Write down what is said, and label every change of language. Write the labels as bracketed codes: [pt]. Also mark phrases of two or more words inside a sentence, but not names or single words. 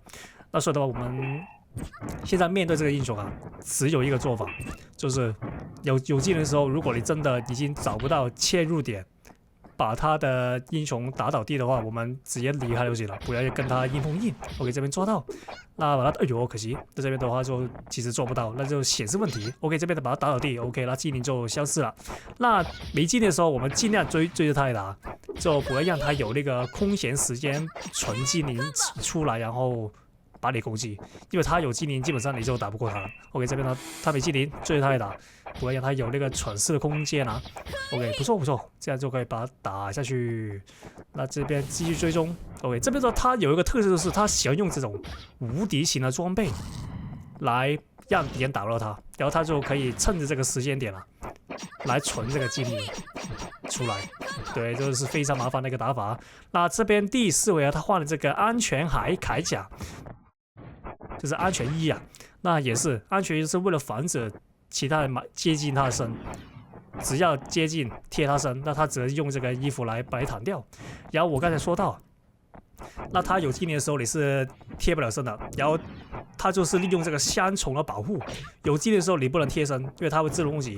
[zh] 那所以的話，我們現在面對這個英雄啊，只有一個做法，就是有技能的時候，如果你真的已經找不到切入點，把他的英雄打倒地的話，我們直接離開就行了，不要跟他硬碰硬。OK， 這邊抓到，那把他，哎呦，可惜，在這邊的話就其實做不到，那就顯示問題。OK， 這邊的把他打倒地 ，OK， 那技能就消失了。那沒技能的時候，我們盡量追着他來打，就不要讓他有那個空閒時間存技能出來，然後把你攻擊，因為他有技能，基本上你就打不過他了。OK， 這邊呢，他沒技能，追着他來打，不要讓他有那個喘息的空間啊。OK， 不錯不錯，這樣就可以把他打下去。那這邊繼續追蹤。OK， 這邊呢，他有一個特色就是他喜歡用這種無敵型的裝備來讓敵人打不到他，然後他就可以趁着這個時間點啊，來存這個技能出來。對，這就是非常麻煩的一個打法。那這邊第4位啊，他換了這個安全鎧甲。就是安全衣啊，那也是安全衣，是為了防止其他人接近他的身，只要接近貼他身，那他只能用這個衣服來把你彈掉。然後我剛才說到，那他有技能的時候你是貼不了身的，然後他就是利用這個雙重的保護，有技能的時候你不能貼身，因為他會自動攻擊。